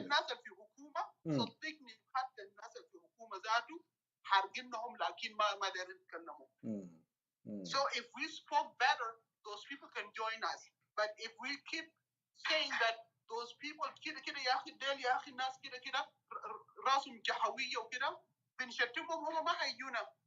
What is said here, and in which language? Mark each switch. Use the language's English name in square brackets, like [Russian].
[Arabic] الناس اللي في حكومة صدقني حتى الناس اللي في حكومة ذاته حارقينهم لكن ما دايرين يتكلموا. [English] So if we spoke better, those people can join us. But if we keep saying that those people [Arabic] كده كده يا أخي ديل يا أخي الناس كده كده راسهم جهوية وكده بنشتمهم هم ما هيجونا.